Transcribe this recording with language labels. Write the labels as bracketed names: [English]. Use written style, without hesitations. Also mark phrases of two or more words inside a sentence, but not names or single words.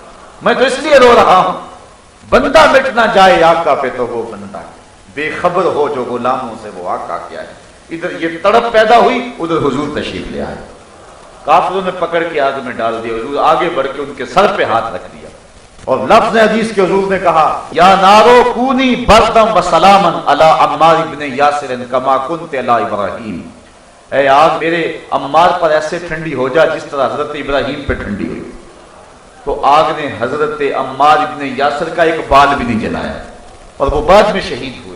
[Urdu] میں تو اس لیے رو رہا ہوں بندہ مٹ نہ جائے آقا پہ تو وہ بندہ بے خبر ہو جو غلاموں سے وہ آقا کیا ہے. ادھر یہ تڑپ پیدا ہوئی، ادھر حضور تشریف لے آئے. کافروں نے پکڑ کے آگ میں ڈال دیا. حضور آگے بڑھ کے ان کے سر پہ ہاتھ رکھ دیا اور لفظ حدیث کے حضور نے کہا [Arabic] یا نارو کونی بردم و سلامن علی عمار بن یاسر کما کنت علی ابراہیم. [Urdu] اے آگ میرے عمار پر ایسے ٹھنڈی ہو جا جس طرح حضرت ابراہیم پہ ٹھنڈی ہوئی. تو آگ نے حضرت عمار بن یاسر کا ایک بال بھی نہیں جلایا اور وہ بعد میں شہید ہوئے.